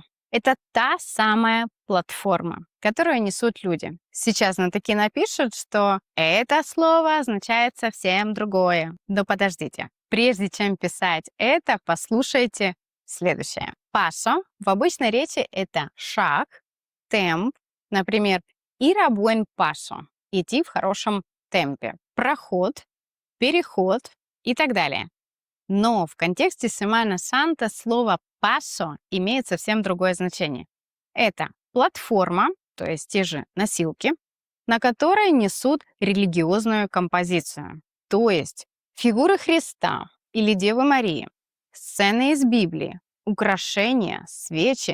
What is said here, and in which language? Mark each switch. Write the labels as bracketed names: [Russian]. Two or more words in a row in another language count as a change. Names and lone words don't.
[Russian] Это та самая платформа, которую несут люди. Сейчас знатоки напишут, что это слово означает совсем другое. Но подождите, прежде чем писать это, послушайте следующее. Paso в обычной речи это шаг, темп, например, [Spanish] ir a buen paso, [Russian] идти в хорошем темпе, проход, переход и так далее. Но в контексте Semana Santa слово paso имеет совсем другое значение. Это платформа, то есть те же носилки, на которой несут религиозную композицию, то есть фигуры Христа или Девы Марии, сцены из Библии, украшения, свечи.